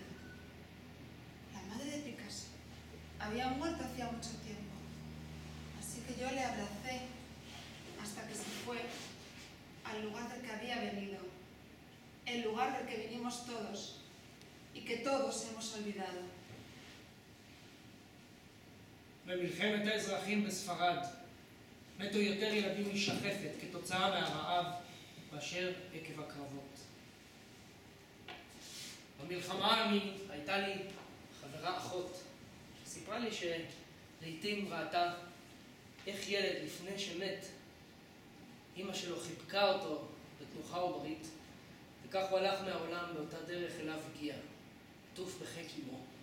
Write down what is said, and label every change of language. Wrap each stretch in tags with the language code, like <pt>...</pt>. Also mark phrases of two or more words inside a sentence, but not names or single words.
<es>La madre de Picasso había muerto hacía mucho tiempo, así que yo le abracé hasta que se fue al lugar del que había venido, el lugar del que vinimos todos y que todos hemos olvidado.</es> <he>במלחמת האזרחים בספרד מתו יותר ילדים משחפת כתוצאה מהרעב מאשר עקב הקרבות. במלחמה הייתה לי חברה אחות סיפרה לי שלעיתים ראתה איך ילד לפני שמת, אמא שלו חיבקה אותו בתנוחה עוברית, וכך הוא הלך מהעולם באותה דרך אליו הגיע, עטוף בחיק אמו.</he>